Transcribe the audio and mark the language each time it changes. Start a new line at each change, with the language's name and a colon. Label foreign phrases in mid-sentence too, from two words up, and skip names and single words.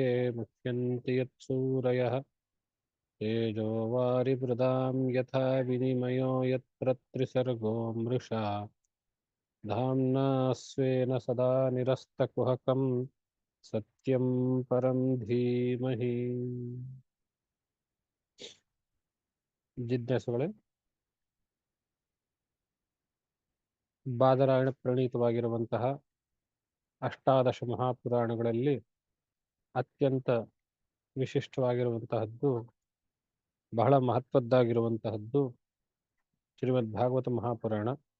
Sanskrit: मुह्यन्ति यत्सूरयः तेजो वारिवृदां यथा विनिमयो यत्र त्रिसर्गो मृषा धाम्ना स्वेन सदा निरस्तकुहकं सत्यं परं धीमहि ಜಿಜ್ಞಾಸುಗಳೇ
Kannada: ಬಾದರಾಯಣ ಪ್ರಣೀತವಾಗಿರುವಂತಹ ಅಷ್ಟಾದಶ ಮಹಾಪುರಾಣಗಳಲ್ಲಿ ಅತ್ಯಂತ ವಿಶಿಷ್ಟವಾಗಿರುವಂತಹದ್ದು ಬಹಳ ಮಹತ್ವದ್ದಾಗಿರುವಂತಹದ್ದು ಶ್ರೀಮದ್ ಭಾಗವತ ಮಹಾಪುರಾಣ.